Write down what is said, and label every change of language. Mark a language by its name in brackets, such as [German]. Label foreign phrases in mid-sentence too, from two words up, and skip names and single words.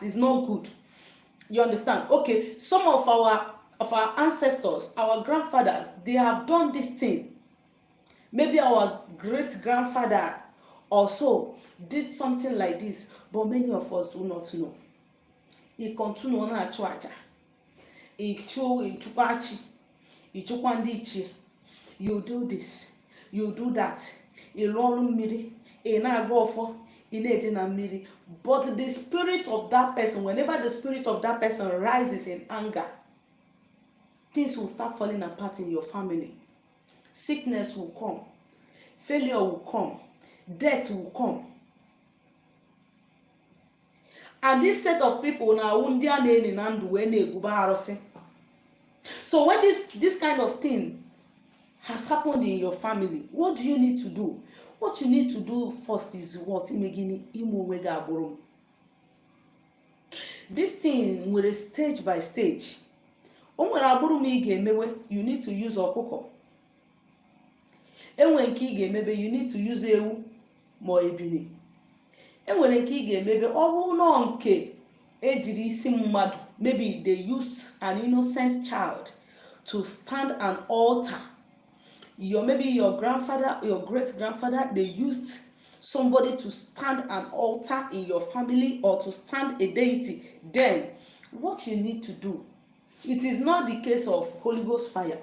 [English] It's not good. You understand? Okay, some of our ancestors, our grandfathers, they have done this thing. Maybe our great grandfather also did something like this, but many of us do not know. He continue on [Igbo] achụ aja, ịchụkwa chi, ịchụkwa ndị ichie. [English] You do this, you do that. [Igbo] Ịrụ ọrụ mmiri, ị na-agba ọfọ, ị na-eje na mmiri. [English] But the spirit of that person, whenever the spirit of that person rises in anger, things will start falling apart in your family. Sickness will come, failure will come, death will come. And this set of people now, so when this kind of thing has happened in your family, what do you need to do? What you need to do first is what? This thing will stage by stage. You need to use ọkụkọ. [Igbo] Enwere nke ị ga-emebe, [English] you need to use [Igbo] ewu ma ebini. Enwere nke ị ga-emebe, ọ bụrụ na nke ejiri isi mmadụ, [English] maybe they used an innocent child to stand an altar. Maybe your grandfather, your great grandfather, they used somebody to stand an altar in your family or to stand a deity, then what you need to do, it is not the case of Holy Ghost fire.